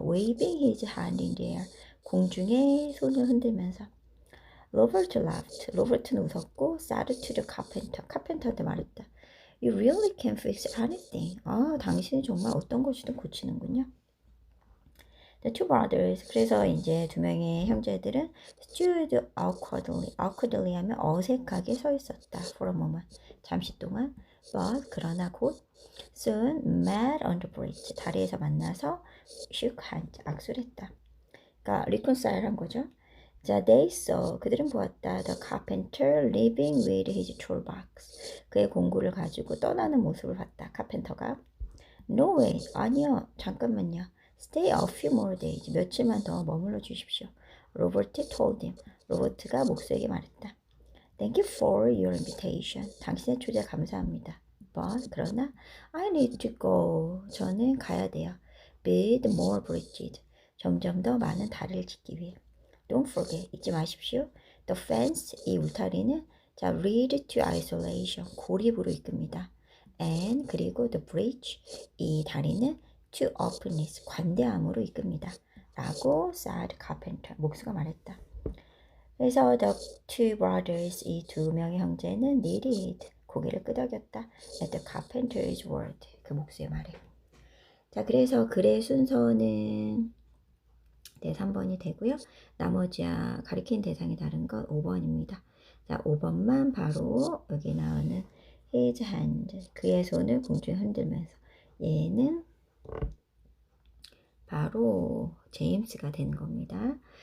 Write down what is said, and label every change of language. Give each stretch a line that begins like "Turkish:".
English: Waving his hand in the air.
Korean: 공중에 손을 흔들면서.
English: Robert laughed.
Korean: 로버트는 웃었고
English: said to the carpenter.
Korean: 카펜터한테 말했다.
English: You really can fix anything.
Korean: 아, 당신이 정말 어떤 것이든 고치는군요.
English: The two brothers.
Korean: 그래서 이제 두 명의 형제들은
English: stood awkwardly.
Korean: awkwardly 하면 어색하게 서 있었다.
English: For a moment.
Korean: 잠시 동안.
English: But
Korean: 그러나 곧
English: soon met on the bridge.
Korean: 다리에서 만나서
English: shook hands.
Korean: 악수를 했다. 그러니까 reconcile 한 거죠. 자,
English: they saw.
Korean: 그들은 보았다.
English: The carpenter leaving with his toolbox.
Korean: 그의 공구를 가지고 떠나는 모습을 봤다. 카펜터가.
English: No way.
Korean: 아니요. 잠깐만요.
English: Stay a few more days.
Korean: 며칠만 더 머물러 주십시오.
English: 로버트 told him.
Korean: 로버트가 목수에게 말했다.
English: Thank you for your invitation.
Korean: 당신의 초대 감사합니다.
English: But
Korean: 그러나
English: I need to go.
Korean: 저는 가야 돼요.
English: Build more bridges.
Korean: 점점 더 많은 다리를 짓기 위해.
English: Don't forget.
Korean: 잊지 마십시오.
English: The fence.
Korean: 이 울타리는 자,
English: lead to isolation.
Korean: 고립으로 이끕니다.
English: And
Korean: 그리고
English: the bridge.
Korean: 이 다리는
English: to openness.
Korean: 관대함으로 이끕니다. 라고
English: said carpenter.
Korean: 목수가 말했다. 그래서
English: the two brothers,
Korean: 이 두 명의 형제는
English: needed,
Korean: 고개를 끄덕였다.
English: at the carpenter's word,
Korean: 그 목수의 말에. 자, 그래서 글의 순서는 네, 3번이 되고요. 나머지 가리킨 대상이 다른 건 5번입니다. 자, 5번만 바로 여기 나오는
English: his hand,
Korean: 그의 손을 공중에 흔들면서 얘는 바로 제임스가 되는 겁니다.